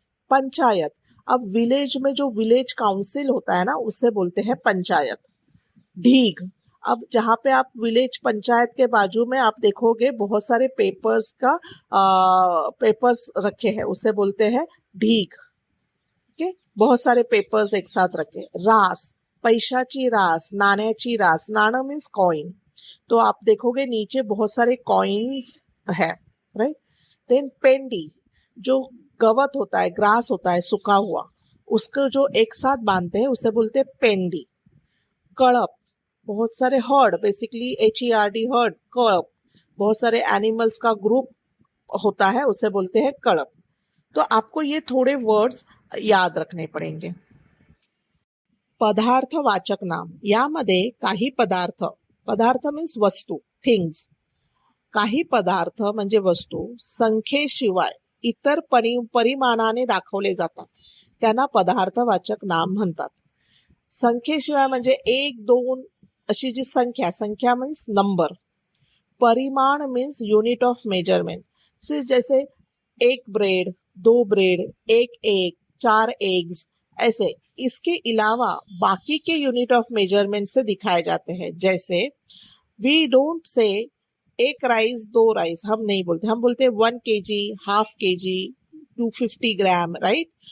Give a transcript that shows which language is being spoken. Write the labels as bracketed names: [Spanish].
[Hindi] पंचायत, अब विलेज में जो विलेज काउंसिल होता है ना उसे बोलते हैं पंचायत। ढीग, अब जहाँ पे आप विलेज पंचायत के बाजू में आप देखोगे बहुत सारे पेपर्स रखे हैं, उसे बोलते हैं ढीग। ओके, बहुत सारे पेपर्स एक साथ रखे। [Marathi] रास, पैशाची रास, नाण्याची रास। नाणं मीन्स कॉइन। [Hindi] तो आप देखोगे नीचे बहुत सारे कॉइन्स है, राइट। देन पेंडी, जो गवत होता है, ग्रास होता है सूखा हुआ, उसको जो एक साथ बांधते हैं उसे बोलते हैं पेंडी। कड़प, बहुत सारे हर्ड, बेसिकली HERD हर्ड, कड़प, बहुत सारे एनिमल्स का ग्रुप होता है उसे बोलते हैं कड़प। तो आपको ये थोड़े वर्ड्स याद रखने पड़ेंगे। [Marathi] पदार्थवाचक नाम, यामध्ये काही पदार्थ, पदार्थ मीन्स वस्तू, थिंग्स। काही पदार्थ म्हणजे वस्तू संख्येशिवाय इतर परिमाणाने दाखवले जातात, त्यांना पदार्थवाचक नाम म्हणतात। संख्येशिवाय म्हणजे 1, 2 अशी जी संख्या मीन्स नंबर। [Hindi] परिमाण मीन्स यूनिट ऑफ मेजरमेंट। जैसे 1 ब्रेड, 2 ब्रेड, 1 एग, 4 एग्स, ऐसे इसके अलावा बाकी के यूनिट ऑफ मेजरमेंट से दिखाए जाते हैं। जैसे [English] we don't say [Hindi] 1 rice 2 rice, हम नहीं बोलते, हम बोलते 1 kg, हाफ kg, 250 ग्राम, राइट।